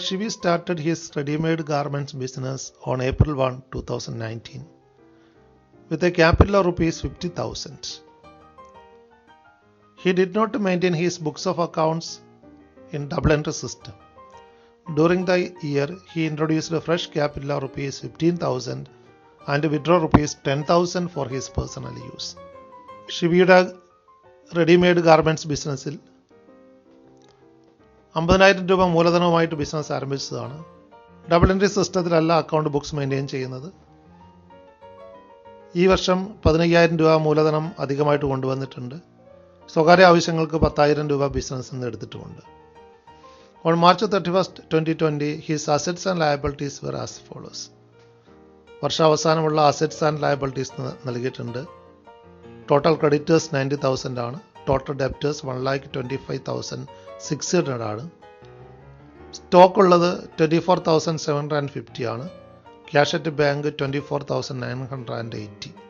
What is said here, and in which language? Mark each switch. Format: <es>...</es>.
<en>Shivi started his ready-made garments business on April 1, 2019 with a capital of rupees 50,000. He did not maintain his books of accounts in double entry system. During the year, he introduced a fresh capital of rupees 15,000 and withdrew rupees 10,000 for his personal use.</en> <ml>ഷിവിയുടെ readymade garments ബിസിനസ്സിൽ 50,000 രൂപ മൂലധനവുമായിട്ട് business ആരംഭിച്ചതാണ്. Double entry സിസ്റ്റത്തിലല്ല account books maintain ചെയ്യുന്നത്. ഈ വർഷം 15,000 രൂപ മൂലധനം അധികമായിട്ട് കൊണ്ടുവന്നിട്ടുണ്ട്. സ്വകാര്യ ആവശ്യങ്ങൾക്ക് 10,000 രൂപ ബിസിനസ്സിൽ നിന്ന് എടുത്തിട്ടുമുണ്ട്.</ml> <en>On March 31, 2020, his assets and liabilities were as follows.</en> <ml>വർഷാവസാനമുള്ള assets and liabilities നൽകിയിട്ടുണ്ട്. ടോട്ടൽ ക്രെഡിറ്റേഴ്സ് 90,000 ആണ്. ടോട്ടൽ ഡെപ്റ്റേഴ്സ് 1,25,600 ആണ്. സ്റ്റോക്ക് ഉള്ളത് 24,750 ആണ്. Cash at bank 24,980.</ml>